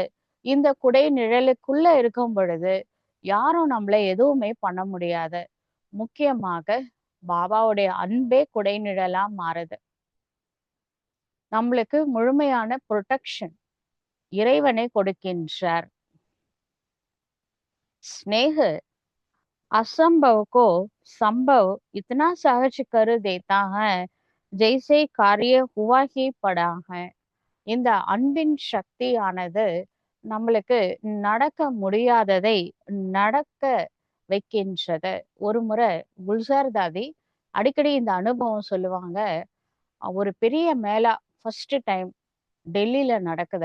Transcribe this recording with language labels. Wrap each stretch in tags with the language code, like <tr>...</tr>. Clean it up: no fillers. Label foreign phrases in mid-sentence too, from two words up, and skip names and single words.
<ta>இந்த குடை நிழலுக்குள்ள இருக்கும் பொழுது யாரும் நம்மளை எதுவுமே பண்ண முடியாது. முக்கியமாக பாபாவுடைய அன்பே குடை நிழலா மாறுது. நம்மளுக்கு முழுமையான ப்ரொடெக்ஷன் இறைவனை கொடுக்கின்றார்.</ta> <hi>स्नेह असंभव को संभव इतना सहज कर देता है जैसे कार्य हुआ ही पड़ा है.</hi> <ta>இந்த அன்பின் சக்தியானது நம்மளுக்கு நடக்க முடியாததை நடக்க வைக்கின்றது. ஒரு முறை குல்சார் தாதி அடிக்கடி இந்த அனுபவம் சொல்லுவாங்க. ஒரு பெரிய மேளா</ta> <en>first time</en> <ta>டெல்லியில நடக்குது.</ta>